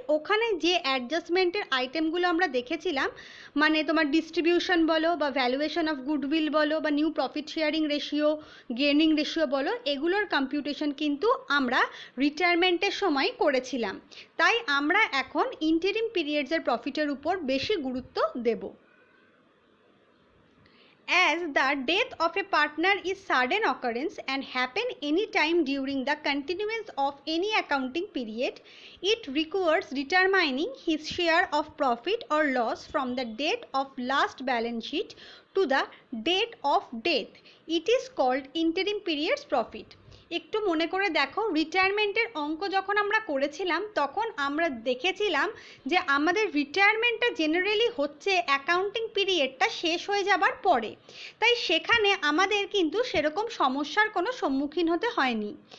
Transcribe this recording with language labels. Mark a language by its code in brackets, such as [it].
[bn] ওখানে যে অ্যাডজাস্টমেন্টের আইটেমগুলো আমরা দেখেছিলাম, মানে তোমার ডিস্ট্রিবিউশন বলো বা ভ্যালুয়েশন অফ গুডউইল বলো বা new profit sharing ratio, gaining ratio বলো, এগুলোর কম্পিউটেশন কিন্তু আমরা রিটায়ারমেন্টের সময় করেছিলাম। তাই আমরা এখন ইন্টারিম পিরিয়ডসের প্রফিটের উপর বেশি গুরুত্ব দেব। [en] As the death of a partner is sudden occurrence and happen any time during the continuance of any accounting period, it requires determining his share of profit or loss from the date of last balance sheet to the date of death. It is called interim periods profit. [bn] একটু মনে করে দেখো, রিটায়ারমেন্টের অঙ্ক যখন আমরা করেছিলাম তখন আমরা দেখেছিলাম যে আমাদের রিটায়ারমেন্টটা জেনারেলি হচ্ছে অ্যাকাউন্টিং পিরিয়ডটা শেষ হয়ে যাবার পরে। তাই সেখানে আমাদের কিন্তু সেরকম সমস্যার কোনো সম্মুখীন হতে হয়নি।